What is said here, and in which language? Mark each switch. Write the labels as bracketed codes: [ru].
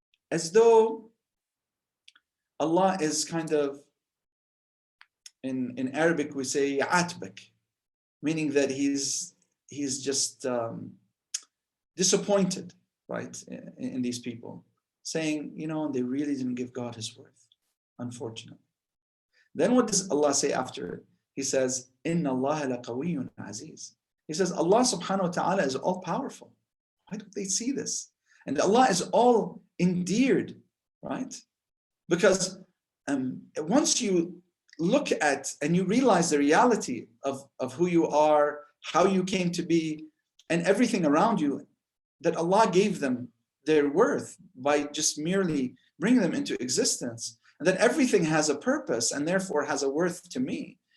[en] As though Allah is kind of, in Arabic we say يَعَاتْبَك, meaning that He's just disappointed, right, in these people, saying, they really didn't give God His worth, unfortunately. Then what does Allah say after it? [ar] He says, إِنَّ اللَّهَ لَقَوِيٌّ عَزِيزٌ. [en] He says, Allah subhanahu wa ta'ala is all powerful. Why don't they see this? And Allah is all endeared, right? Because once you look at and you realize the reality of who you are, how you came to be, and everything around you, that Allah gave them their worth by just merely bringing them into existence, and that everything has a purpose and therefore has a worth to me.